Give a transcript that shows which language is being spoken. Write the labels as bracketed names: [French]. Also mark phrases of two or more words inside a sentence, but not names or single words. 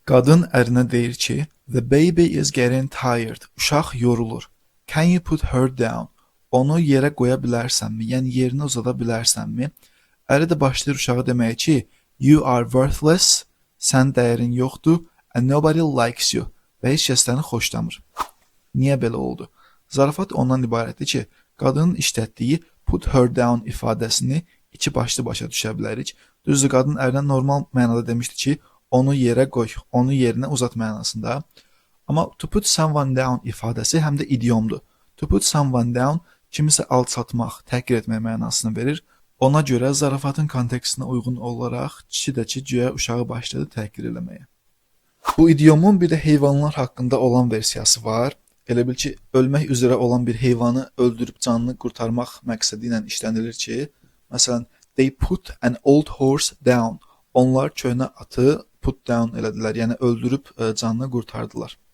[Azerbaijani] Qadın ərinə deyir ki, [English] "The baby is getting tired." [Azerbaijani] Uşaq yorulur. [English] "Can you put her down?" [Azerbaijani] Onu yerə qoya bilərsənmi? Yəni yerinə uzada bilərsənmi? Əri də başlayır uşağa deməyə ki, [English] "You are worthless." [Azerbaijani] Sən dəyərin yoxdur. [English] "And nobody likes you." [Azerbaijani] Və heç kəs səni xoşlamır. Niyə belə oldu? Zarafat ondan ibarətdir ki, qadının işlətdiyi [English] put her down [Azerbaijani] ifadəsini iki başlı başa düşə bilərik. Düzdür, qadın ərinə normal mənada demişdi ki, onu yerə qoy, onu yerinə uzat mənasında. Amma [English] to put someone down [Azerbaijani] ifadəsi həm də idiomdur. [English] To put someone down [Azerbaijani] kimisə alçatmaq, təhqir etmək mənasını verir. Ona görə zarafatın kontekstinə uyğun olaraq kişi də ki, güya uşağı başladı təhqir eləməyə. Bu idiomun bir də heyvanlar haqqında olan versiyası var. Elə bil ki, ölmək üzrə olan bir heyvanı öldürüb canını qurtarmaq məqsədi ilə işlənilir ki, məsələn, [English] they put an old horse down. [Azerbaijani] Onlar köhnə atı [English] put down [Azerbaijani] elədilər, yəni öldürüb canını qurtardılar.